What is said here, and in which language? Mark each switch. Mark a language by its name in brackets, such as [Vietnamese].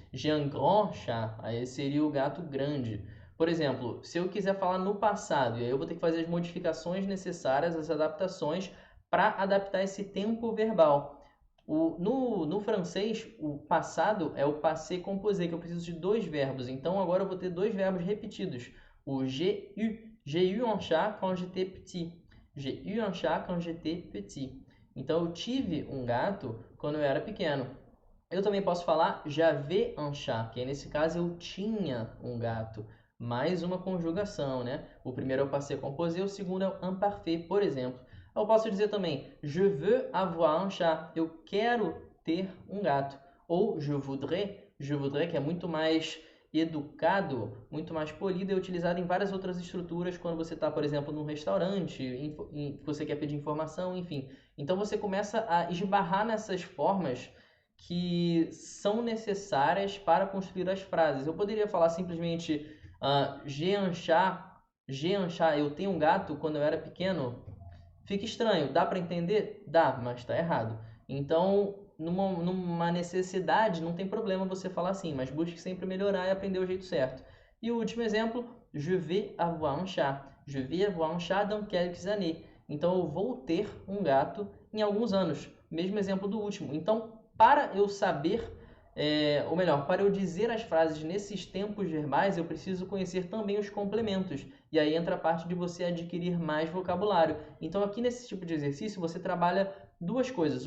[French] J'ai un grand chat, [Portuguese] aí seria o gato grande. Por exemplo, se eu quiser falar no passado, e aí eu vou ter que fazer as modificações necessárias, as adaptações, para adaptar esse tempo verbal. No francês, o passado é o passé composé, que eu preciso de dois verbos. Então, agora eu vou ter dois verbos repetidos. [French] O j'ai eu. J'ai eu un chat quand j'étais petit. J'ai eu un chat quand j'étais petit. [Portuguese] Então, eu tive um gato quando eu era pequeno. Eu também posso falar [French] j'avais un chat, [Portuguese] que aí nesse caso eu tinha um gato. Mais uma conjugação, né? O primeiro é o passé composé, o segundo é o imparfait, por exemplo. Eu posso dizer também [French] je veux avoir un chat, [Portuguese] eu quero ter um gato. Ou [French] je voudrais, [Portuguese] que é muito mais educado, muito mais polido, é utilizado em várias outras estruturas quando você está, por exemplo, num restaurante, você quer pedir informação, enfim. Então você começa a esbarrar nessas formas que são necessárias para construir as frases. Eu poderia falar simplesmente [French] j'ai un chat, [Portuguese] eu tenho um gato quando eu era pequeno. Fica estranho, dá para entender? Dá, mas está errado. Então, numa necessidade, não tem problema você falar assim, mas busque sempre melhorar e aprender o jeito certo. E o último exemplo, [French] je vais avoir un chat. Je vais avoir un chat dans quelques années. [Portuguese] Então, eu vou ter um gato em alguns anos. Mesmo exemplo do último. Então, para eu saber, ou melhor, para eu dizer as frases nesses tempos verbais, eu preciso conhecer também os complementos. E aí entra a parte de você adquirir mais vocabulário. Então, aqui nesse tipo de exercício, você trabalha duas coisas.